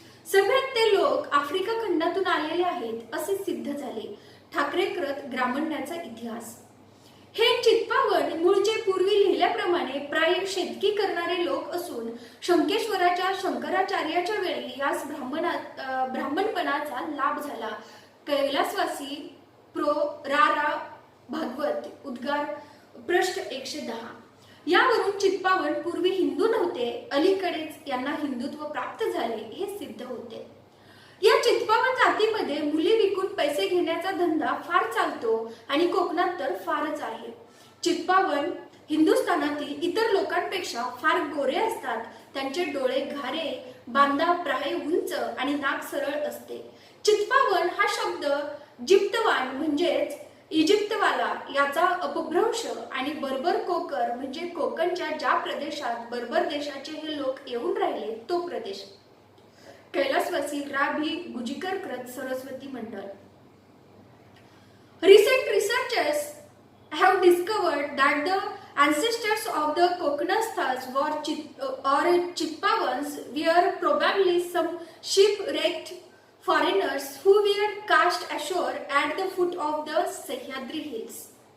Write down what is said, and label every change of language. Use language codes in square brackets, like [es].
[mr] सगळ्यात ते लोक आफ्रिका खंडातून आलेले आहेत असे सिद्ध झाले. ठाकरेकृत ग्रामण्याचा इतिहास. हे चित्पावन मूळचे पूर्वी लिहिल्याप्रमाणे प्राय शेतकी करणारे लोक असून शंकेश्वराच्या शंकराचार्याच्या वेळी यास ब्राह्मणपणाचा लाभ झाला. कैलासवासी प्रो रा भागवत उद्गार पृष्ठ 110. यावरून चित्पावन पूर्वी हिंदू नव्हते, अलीकडेच यांना हिंदुत्व प्राप्त झाले हे सिद्ध होते. या चित्पावन जातीमध्ये मुली विकून पैसे घेण्याचा धंदा फार चालतो आणि कोकणात तर फारच आहे. चित्पावन हिंदुस्थानातील इतर लोकांपेक्षा फार गोरे असतात. त्यांचे डोळे घारे, बांधा प्राय उंच आणि नाक सरळ असते. चित्पावन हा शब्द जिप्तवान म्हणजेच इजिप्तवाला याचा अपभ्रंश आणि बर्बर कोकर म्हणजे कोकणच्या ज्या प्रदेशात बर्बर देशाचे हे लोक येऊन राहिले तो प्रदेश. कैलासवासी रा भी गुंजीकारकृत सरस्वती मंडळ. [en] Recent researchers have discovered that the ancestors of the Kokanasthas or Chippavans were probably some shipwrecked foreigners who were cast ashore at the foot of the Sahyadri hills.